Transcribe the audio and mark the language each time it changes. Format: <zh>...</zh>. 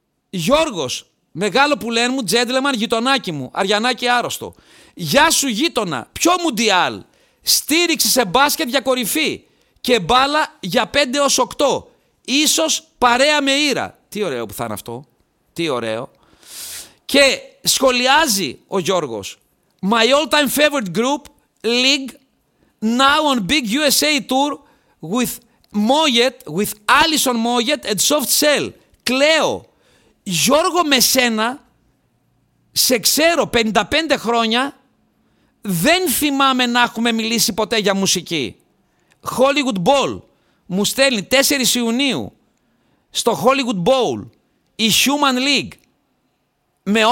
<el>Γιώργος, μεγάλο που λένε μου, gentleman, γειτονάκι μου, αριανάκι άρρωστο. Γεια σου γείτονα, ποιο μουντιάλ, στήριξη σε μπάσκετ για κορυφή και μπάλα για 5-8, ίσως παρέα με ήρα. Τι ωραίο που θα είναι αυτό, τι ωραίο. Και σχολιάζει ο Γιώργος,</el> <en>my all time favorite group, league, now on big USA tour with Moyet, with Alison Moyet and Soft Cell, Cleo.</en> <el>Γιώργο, με σένα, σε ξέρω 55 χρόνια, δεν θυμάμαι να έχουμε μιλήσει ποτέ για μουσική. Hollywood Bowl μου στέλνει 4 Ιουνίου στο Hollywood Bowl, η Human League. Με</el>